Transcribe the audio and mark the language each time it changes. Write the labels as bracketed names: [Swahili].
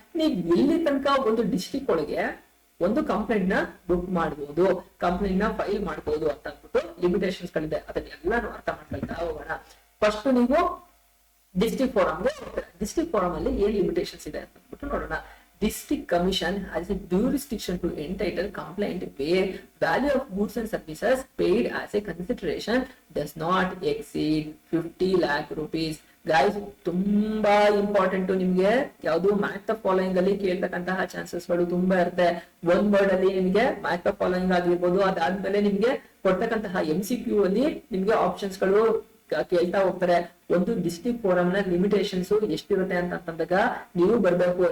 [Kannada] ನೀವು ಎಲ್ಲಿ ತನಕ ಒಂದು ಡಿಸ್ಟ್ರಿಕ್ಟ್ ಒಳಗೆ ಒಂದು ಕಂಪ್ಲೇಂಟ್ ನ ಬುಕ್ ಮಾಡಬಹುದು, ಕಂಪ್ಲೇಂಟ್ ನ ಫೈಲ್ ಮಾಡಬಹುದು ಅಂತ ಅಂದ್ಬಿಟ್ಟು ಲಿಮಿಟೇಷನ್ಸ್ ಗಳಿದೆ. ಅದನ್ನೆಲ್ಲಾನು ಅರ್ಥ ಮಾಡ್ಕೊಳ್ತಾ ಹೋಗೋಣ. ಫಸ್ಟ್ ನೀವು ಡಿಸ್ಟ್ರಿಕ್ಟ್ ಫೋರಮ್ಗೆ, ಡಿಸ್ಟ್ರಿಕ್ಟ್ ಫೋರಮ್ ಅಲ್ಲಿ ಏನ್ ಲಿಮಿಟೇಷನ್ಸ್ ಇದೆ ಅಂತ ಅಂದ್ಬಿಟ್ಟು ನೋಡೋಣ. [English] District Commission has a jurisdiction to entitle complaint where value of goods and services paid as a consideration does not exceed 50 lakh rupees. [Kannada] Guys, ತುಂಬಾ ಇಂಪಾರ್ಟೆಂಟ್. ನಿಮ್ಗೆ ಯಾವ್ದು ಮ್ಯಾಚ್ ದ ಫಾಲೋಯಿಂಗ್ ಅಲ್ಲಿ ಕೇಳ್ತಕ್ಕಂತಹ ಚಾನ್ಸಸ್ ಗಳು ತುಂಬಾ ಇರುತ್ತೆ. ಒಂದ್ ವರ್ಡ್ ಅಲ್ಲಿ ನಿಮ್ಗೆ ಮ್ಯಾಚ್ ದ ಫಾಲೋಯಿಂಗ್ ಆಗಿರ್ಬೋದು, ಅದಾದ್ಮೇಲೆ ನಿಮ್ಗೆ ಕೊಡ್ತಕ್ಕಂತಹ MCQ ಅಲ್ಲಿ ನಿಮ್ಗೆ ಆಪ್ಷನ್ಸ್ ಗಳು ಕೇಳ್ತಾ ಹೋಗ್ತಾರೆ. ಒಂದು ಡಿಸ್ಟ್ರಿಕ್ಟ್ ಫೋರಂ ನ ಲಿಮಿಟೇಷನ್ಸ್ ಎಷ್ಟಿರುತ್ತೆ ಅಂತಂದಾಗ ನೀವು ಬರ್ಬೇಕು.